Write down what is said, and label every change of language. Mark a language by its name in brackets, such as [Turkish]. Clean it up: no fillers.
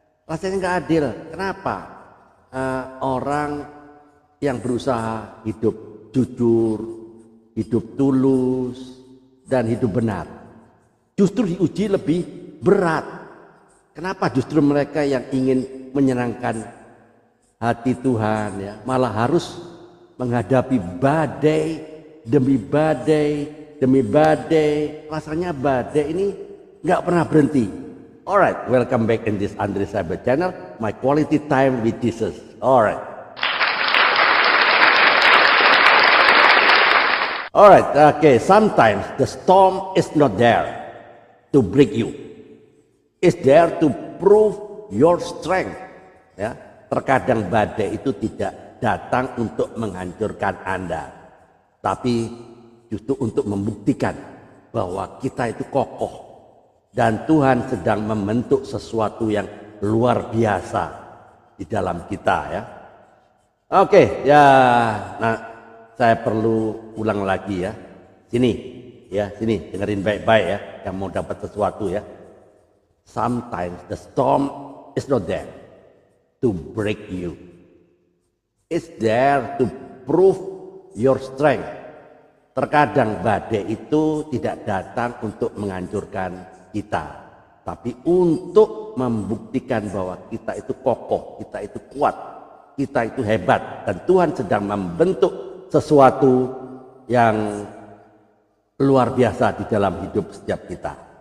[Indonesian] Rasanya nggak adil. Kenapa orang yang berusaha hidup jujur, hidup tulus, dan hidup benar justru diuji lebih berat? Kenapa justru mereka yang ingin menyenangkan hati Tuhan ya malah harus menghadapi badai demi badai demi badai? Rasanya badai ini nggak pernah berhenti. [English] Alright, welcome back in this Andre Cyber channel, my quality time with Jesus. Alright, okay. Sometimes the storm is not there to break you, it's there to prove your strength. [Indonesian] Ya, terkadang badai itu tidak datang untuk menghancurkan Anda, tapi justru untuk membuktikan bahwa kita itu kokoh dan Tuhan sedang membentuk sesuatu yang luar biasa di dalam kita ya. Oke, ya. Nah, saya perlu ulang lagi ya. Sini dengerin baik-baik ya yang mau dapat sesuatu ya. [English] Sometimes the storm is not there to break you. It's there to prove your strength. [Indonesian] Terkadang badai itu tidak datang untuk menghancurkan kita, tapi untuk membuktikan bahwa kita itu kokoh, kita itu kuat, kita itu hebat, dan Tuhan sedang membentuk sesuatu yang luar biasa di dalam hidup setiap kita.